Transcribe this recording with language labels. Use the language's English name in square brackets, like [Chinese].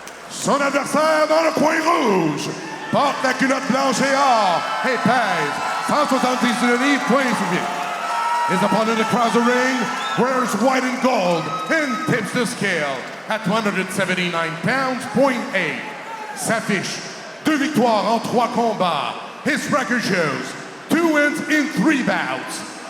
[French] Son adversaire dans le coin rouge porte la culotte blanche et or et pèse 179 livres, .8. [English] His opponent across the ring wears white and gold and tips the scale at 179 pounds, .8. [French] S'affiche 2 victoires en 3 combats. [English] His record shows 2 wins in 3 bouts.